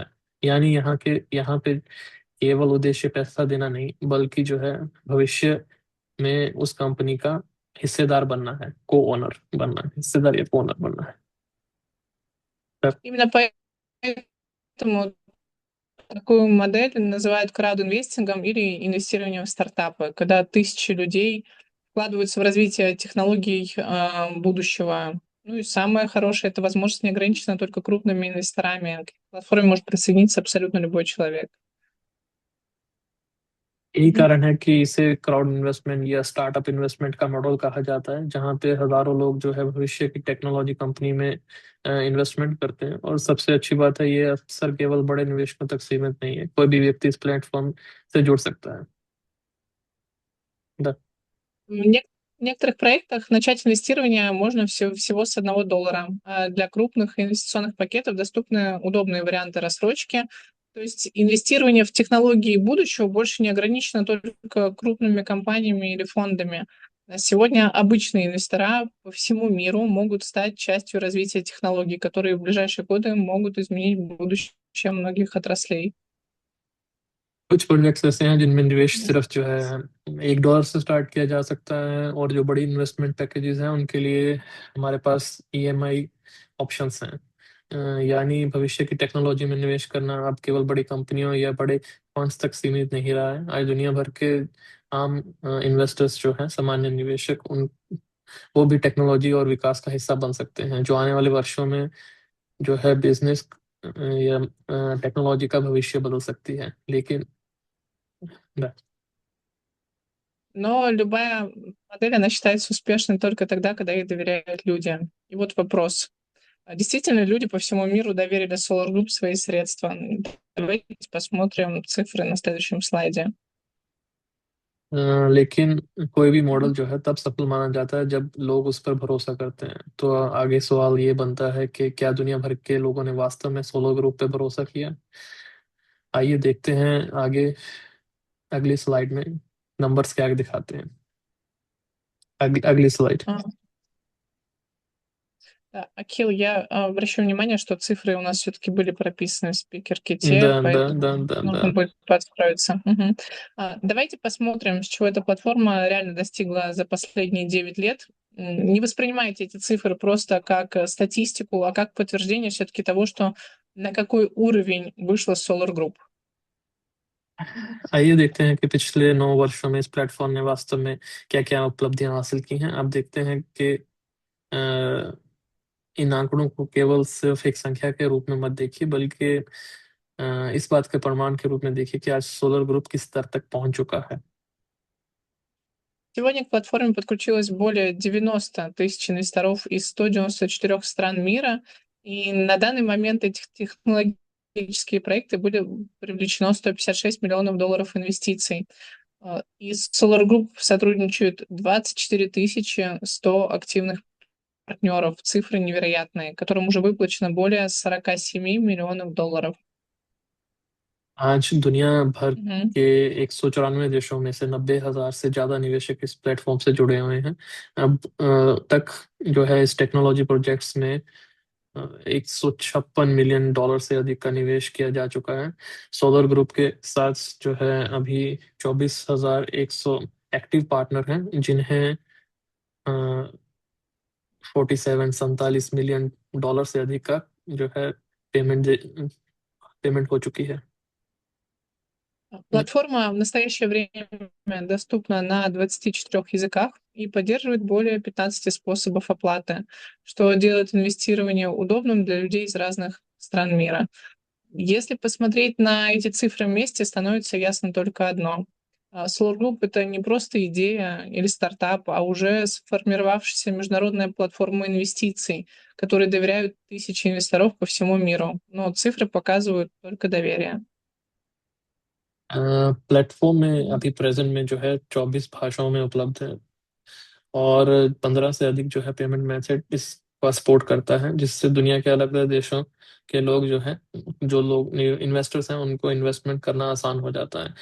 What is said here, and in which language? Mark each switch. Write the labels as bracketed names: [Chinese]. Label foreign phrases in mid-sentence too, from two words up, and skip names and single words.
[Hindi] यानी यहाँ पे केवल उद्देश्य पैसा देना नहीं, बल्कि जो है भविष्य में उस कंपनी का हिस्सेदार बनना है, [English] co owner [Hindi] बनना है, हिस्सेदार या [English] co owner [Hindi] बनना है। [Russian] Именно поэтому такую модель называют краудинвестингом или инвестированием в стартапы, когда тысячи людей вкладываются в развитие технологий будущего. Ну и самое хорошее — это возможность не ограничена только крупными инвесторами. К платформе может присоединиться абсолютно любой человек. [Hindi] यही कारण है कि इसे [English] crowd investment [Hindi] या [English] startup investment [Hindi] का मॉडल कहा जाता है, जहाँ पे हजारों लोग जो है भविष्य की [English] technology company [Hindi] में इन्वेस्टमेंट करते हैं। और सबसे अच्छी बात है, ये अक्सर केवल बड़े निवेशकों तक सीमित नहीं है, कोई भी व्यक्ति इस प्लेटफॉर्म से जुड़ सकता है। [Russian] Да. В некоторых проектах начать инвестирование можно всего с $1, а для крупных инвестиционных пакетов доступны удобные варианты рассрочки. То есть инвестирование в технологии будущего больше не ограничено только крупными компаниями или фондами. Сегодня обычные инвестора по всему миру могут стать частью развития технологий, которые в ближайшие годы могут изменить будущее многих отраслей. [Hindi] कुछ प्रोजेक्ट्स ऐसे हैं जिनमें निवेश सिर्फ जो है $1 से स्टार्ट किया जा सकता है, और जो बड़ी [English] investment packages [Hindi] हैं उनके लिए हमारे पास [English] EMI options [Hindi] हैं। यानी भविष्य की टेक्नोलॉजी में निवेश करना अब केवल बड़ी कंपनियों या बड़े फंड्स तक सीमित नहीं रहा है। आज दुनिया भर के आम इन्वेस्टर्स जो हैं, सामान्य निवेशक, वो भी टेक्नोलॉजी और विकास का हिस्सा बन सकते हैं, जो आने वाले वर्षों में जो है बिजनेस या टेक्नोलॉजी का भविष्य बदल सकती है। लेकिन да. [Russian] Но любая модель, она считается успешной только тогда, когда ей доверяют люди. И вот вопрос. Действительно, люди по всему миру доверили Solar Group свои средства? Давайте посмотрим цифры на следующем слайде. [Hindi] लेकिन कोई भी मॉडल जो है तब सफल माना जाता है जब लोग उस पर भरोसा करते हैं। तो आगे सवाल ये बनता है कि क्या दुनिया भर के लोगों ने वास्तव में सोलो ग्रुप पे भरोसा किया? आइए देखते हैं आगे अगली स्लाइड में नंबर्स क्या दिखाते हैं। अगली स्लाइड। [Russian] Да, Акил, я обращу внимание, что цифры у нас все-таки были прописаны в спикер-ките, Да, поэтому да. нужно будет подстроиться. Мгм. Давайте посмотрим, с чего эта платформа реально достигла за последние 9 лет. Не воспринимайте эти цифры просто как статистику, а как подтверждение все-таки того, что на какой уровень вышла Solar Group. [Hindi] आइए देखते हैं कि पिछले 9 वर्षों में इस प्लेटफॉर्म ने वास्तव में क्या क्या उपलब्धियां हासिल की हैं। अब देखते हैं कि इन आंकड़ों को केवल सिर्फ एक संख्या के रूप में मत देखिए, बल्कि इस बात के प्रमाण के रूप में देखिए कि आज सोलर ग्रुप किस स्तर तक पहुंच चुका है। [Russian] Сегодня к платформе подключилось более 90 тысяч инвесторов из 194 стран мира, и на данный момент эти технологические проекты были привлечено $156 миллионов инвестиций. И с Solar Group сотрудничают 24 100 активных партнеров. Цифры невероятные, которым уже выплачено более 47 миллионов долларов. [Hindi] आज दुनिया भर Мгм. के 194 देशों में से 90,000 से ज्यादा निवेशक इस प्लेटफॉर्म से जुड़े हुए हैं। अब तक जो है इस [English] technology projects [Hindi] में $156 मिलियन से अधिक का निवेश किया जा चुका है। सोलर ग्रुप के साथ जो है अभी 24,100 [English] active partner [Hindi] हैं, जिन्हें 47 मिलियन डॉलर से अधिक का जो है पेमेंट हो चुकी है। [Russian] Платформа в настоящее время доступна на 24 языках и поддерживает более 15 способов оплаты, что делает инвестирование удобным для людей из разных стран мира. Если посмотреть на эти цифры вместе, становится ясно только одно. Solar Group — это не просто идея или стартап, а уже сформировавшаяся международная платформа инвестиций, которой доверяют тысячи инвесторов по всему миру. Но цифры показывают только доверие. [Hindi] प्लेटफॉर्म में अभी प्रेजेंट में जो है 24 भाषाओं में उपलब्ध है और 15 से अधिक जो है [English] payment method [Hindi] इसका सपोर्ट करता है, जिससे दुनिया के अलग अलग देशों के लोग जो लोग इन्वेस्टर्स हैं उनको इन्वेस्टमेंट करना आसान हो जाता है।